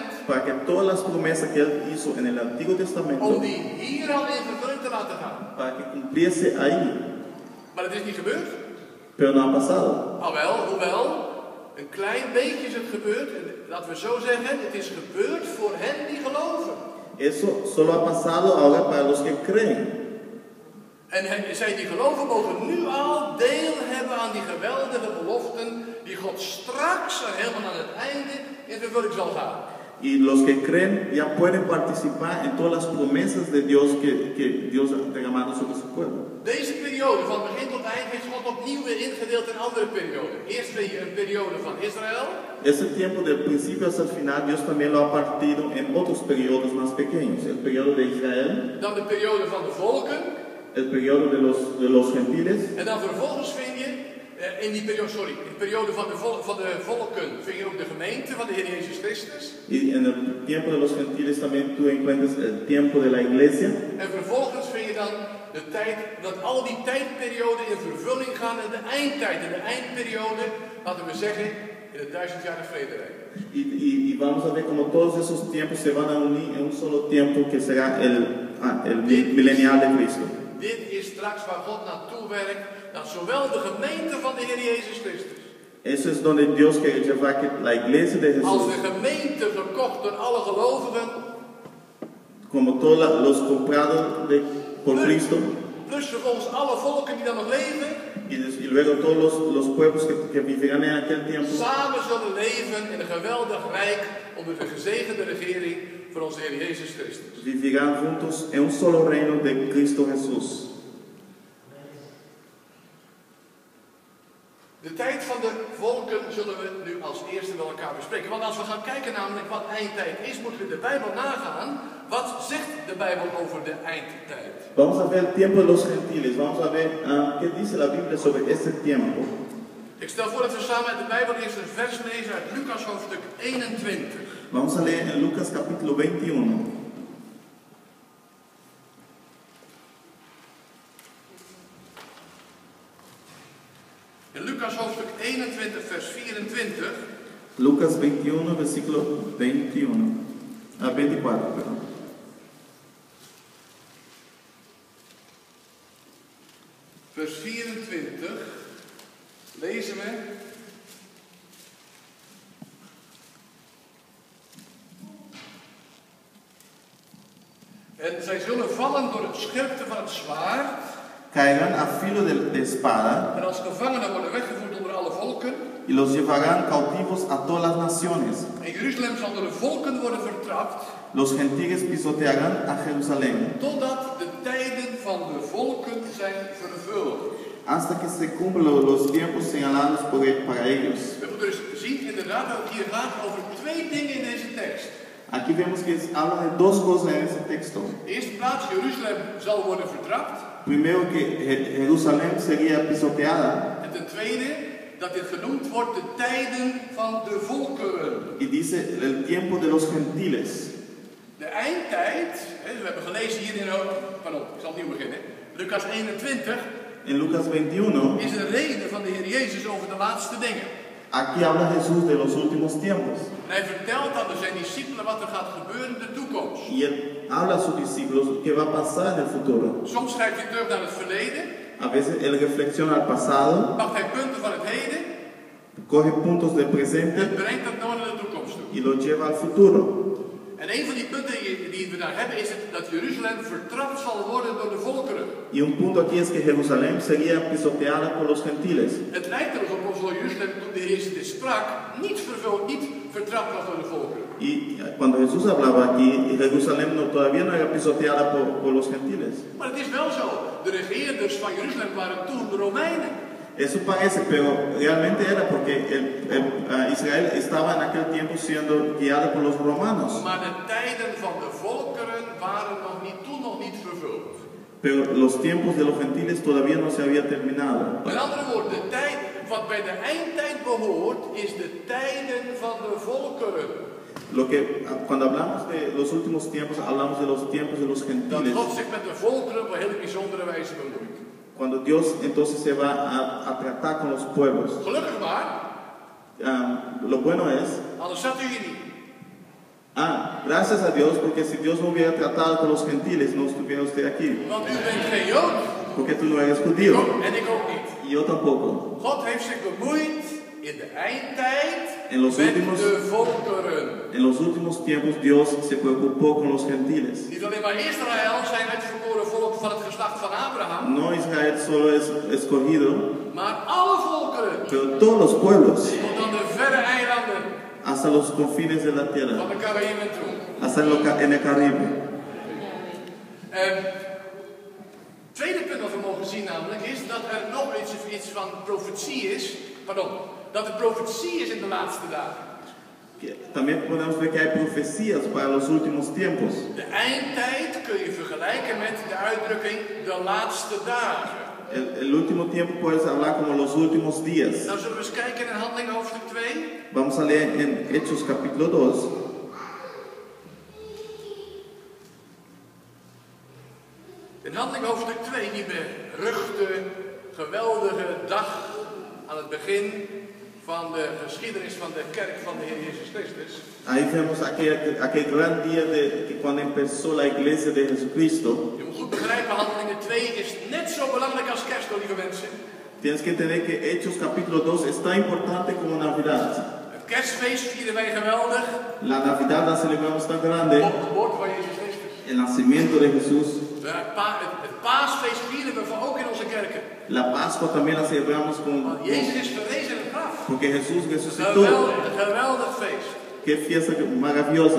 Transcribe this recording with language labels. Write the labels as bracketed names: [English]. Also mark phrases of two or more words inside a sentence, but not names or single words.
[Spanish] Para que todas las promesas que Él hizo en el Antiguo Testamento, [Dutch] om die hier al in vervulling te laten gaan. [Spanish] para que cumpliese ahí. [Dutch] Maar het is niet gebeurd. [Spanish] Pero no ha pasado. [Dutch] Hoewel, een klein beetje is het gebeurd. En laten we zo zeggen, het is gebeurd voor hen die geloven. [Spanish] Eso solo ha pasado ahora para los que creen. [Dutch] En zij die geloven mogen nu al deel hebben aan die geweldige beloften die God straks en helemaal aan het einde in vervulling zal gaan. [Spanish] Y los que creen ya pueden participar en todas las promesas de Dios que Dios ha derramado sobre su pueblo. [Dutch] Deze periode van begin tot eind heeft God opnieuw weer ingedeeld in andere perioden. Eerst weer een periode van Israël. [Spanish] Ese tiempo del principio hasta el final Dios también lo ha partido en otros periodos más pequeños. El periodo de Israel, [Dutch] Dan de periode van de volken. [Spanish] el periodo de los gentiles. [Dutch] En dan vervolgens vind je, in de periode van de volken, vind je ook de gemeente van de Heer Jezus Christus. [Spanish] Y en el tiempo de los gentiles también tú encuentras el tiempo de la iglesia. [Dutch] En vervolgens vind je dan de tijd, dat al die tijdperioden in vervulling gaan in de eindtijd. In de eindperiode, laten we zeggen, in het 1000-jarig vrederijk. [Spanish] Y vamos a ver como todos esos tiempos se van a unir en un solo tiempo que será el milenial de Cristo. [Dutch] Dit is straks waar God naartoe werkt, naar zowel de gemeente van de Heer Jezus Christus. [Spanish] Eso es donde Dios quiere llevar que la iglesia de [Dutch] Als Jesús, de gemeente gekocht door alle gelovigen, [Spanish] como todos los comprados por Cristo, [Dutch] plus vervolgens alle volken die dan nog leven, [Spanish] y luego todos los pueblos que vivirán en aquel tiempo, [Dutch] samen zullen leven in een geweldig rijk onder de gezegende regering van onze Heer Jezus Christus. [Spanish] vivirán juntos en un solo reino de Cristo Jesús. [Dutch] De tijd van de volken zullen we nu als eerste met elkaar bespreken. Want als we gaan kijken namelijk wat eindtijd is, moeten we de Bijbel nagaan. Wat zegt de Bijbel over de eindtijd? [Spanish] Vamos a ver el tiempo de los gentiles, vamos a ver qué dice la Biblia sobre este tiempo. [Dutch] Ik stel voor dat we samen uit de Bijbel eerst een vers lezen uit Lucas hoofdstuk 21. [Spanish] Vamos a leer en Lucas capítulo 21. [Dutch] In Lucas hoofdstuk 21 vers 24. [Spanish] Lucas 21, versículo 21. 24, perdón. [Dutch] Vers 24 lezen we. En zij zullen vallen door het scherpte van het zwaard. [Spanish] Caerán a filo de espada [Dutch] En als gevangenen worden weggevoerd onder alle volken. [Spanish] y los llevarán cautivos a todas las naciones. [Dutch] En Jeruzalem zal door de volken worden vertrapt. [Spanish] Los gentiles pisotearán a Jerusalén [Dutch] Totdat de tijden van de volken zijn vervuld. [Spanish] hasta que se cumplan los tiempos señalados para ellos. [Dutch] We moeten dus zien inderdaad dat het hier gaat over twee dingen in deze tekst. [Spanish] Aquí vemos que habla de dos cosas en ese texto. [Dutch] In de eerste plaats, Jeruzalem zal worden vertrapt. [Spanish] Primero que Jerusalén sería pisoteada. [Dutch] En ten tweede, dat dit genoemd wordt de tijden van de volkeren. [Spanish] Y dice el tiempo de los gentiles. [Dutch] De eindtijd, we hebben gelezen hier in, pardon, ik zal opnieuw beginnen. Lucas 21 En Lucas 21, is een reden van de Heer Jezus over de laatste dingen. [Spanish] aquí habla Jesús de los últimos tiempos. [Dutch] En hij vertelt aan zijn discipelen wat er gaat gebeuren in de toekomst. [Spanish] Y él habla a sus discípulos qué va a pasar en el futuro. [Dutch] Soms schrijft hij terug naar het verleden. [Spanish] A veces él reflexiona al pasado, [Dutch] Pakt hij punten van het heden [Spanish] coge puntos del presente [Dutch] en brengt dat nou naar de toekomst toe. [Spanish] y lo lleva al futuro. [Dutch] En een van die punten die we daar hebben is dat Jeruzalem vertrapt zal worden door de volkeren. [Spanish] Y un punto aquí es que Jerusalén sería pisoteada por los gentiles. [Dutch] Het lijkt er alsof ons Jeruzalem toen de Heer dit sprak niet vertrapt was door de volkeren. [Spanish] Y cuando Jesús hablaba aquí, Jerusalén todavía no era pisoteada por los gentiles. [Dutch] Maar het is wel zo. De regeerders van Jeruzalem waren toen de Romeinen. [Spanish] Eso parece, pero realmente era porque Israël estaba en aquel tiempo siendo guiado por los romanos. [Dutch] Maar de tijden van de volkeren waren toen nog niet vervuld. [Spanish] Pero los tiempos de los gentiles todavía no se había terminado. [Dutch] Met andere woorden, de tijd wat bij de eindtijd behoort, is de tijden van de volkeren. [Spanish] Cuando hablamos de los últimos tiempos, hablamos de los tiempos de los [Dutch] Dat [Spanish] gentiles. [Dutch] God zich met de volkeren op een hele bijzondere wijze bemoeit. [Spanish] Cuando Dios entonces se va a tratar con los pueblos. [Dutch] Gelukkig maar. [Spanish] Lo bueno es, [Dutch] Anders zat u hier niet. [Spanish] gracias a Dios, porque si Dios no hubiera tratado con los gentiles, no estuviera usted aquí. [Dutch] Want u bent geen Jood. [Spanish] Porque tú no eres judío. [Dutch] En ik ook niet. [Spanish] Y yo tampoco. [Dutch] God heeft zich bemoeid in de eindtijd [Spanish] En los [Dutch] met [Spanish] últimos- [Dutch] de volkeren. [Spanish] En los últimos tiempos Dios se preocupó con los gentiles. [Dutch] Niet alleen maar Israël, zijn uitverkoren volk van het geslacht van Abraham, [Spanish] No Israel solo es escogido, [Dutch] maar alle volkeren. [Spanish] pero todos los pueblos, [Dutch] Tot aan de verre eilanden [Spanish] hasta los confines de la [Dutch] van [Spanish] tierra, [Dutch] de Caraïben toe. [Spanish] hasta en el Caribe. [Dutch] Tweede punt wat we mogen zien namelijk is dat er nog iets van profetie is. Dat er profetie is in de laatste dagen. [Spanish] También podemos ver que hay profecías para los últimos tiempos. [Dutch] De eindtijd kun je vergelijken met de uitdrukking de laatste dagen. [Spanish] El último tiempo puedes hablar como los últimos días. [Dutch] Nou zullen we eens kijken in Handelingen hoofdstuk 2. [Spanish] Vamos a leer en Hechos capítulo 2. [Dutch] In Handelingen hoofdstuk 2, die beruchte, geweldige dag aan het begin van de geschiedenis van de kerk van de Heer Jezus Christus. [Spanish] Ahí vemos aquel gran día cuando empezó la iglesia de Jesucristo. [Dutch] Je moet goed begrijpen, Handelingen 2 is net zo belangrijk als kerst, lieve mensen. [Spanish] Tienes que entender que Hechos capítulo 2 es tan importante como Navidad. [Dutch] Het kerstfeest vieren wij geweldig. [Spanish] La Navidad la celebramos tan grande, [Dutch] Op de geboorte van Jezus Christus. [Spanish] el nacimiento de Jesús. [Dutch] Het paasfeest vieren we ook in onze kerken. [Spanish] La Pascua también la celebramos [Dutch] Want Jezus is verrezen in het graf. [Spanish] porque Jesús resucitó. [Dutch] Een geweldig feest. [Spanish] Qué fiesta maravillosa.